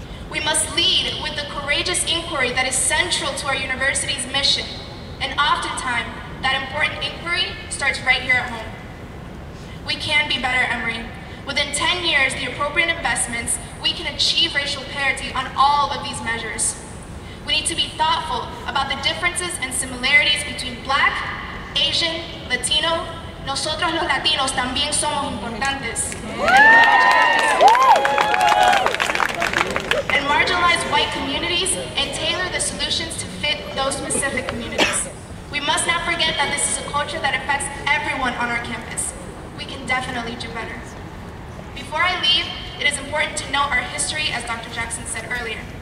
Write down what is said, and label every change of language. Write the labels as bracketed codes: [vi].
[en] We must lead with the courageous inquiry that is central to our university's mission, and oftentimes, that important inquiry starts right here at home. We can be better, Emory. Within 10 years, the appropriate investments, we can achieve racial parity on all of these measures. We need to be thoughtful about the differences and similarities between Black, Asian, Latino. [es] Nosotros los latinos también somos importantes. [en] And marginalized white communities and tailor the solutions to fit those specific communities. We must not forget that this is a culture that affects everyone on our campus. We can definitely do better. Before I leave, it is important to note our history, as Dr. Jackson said earlier.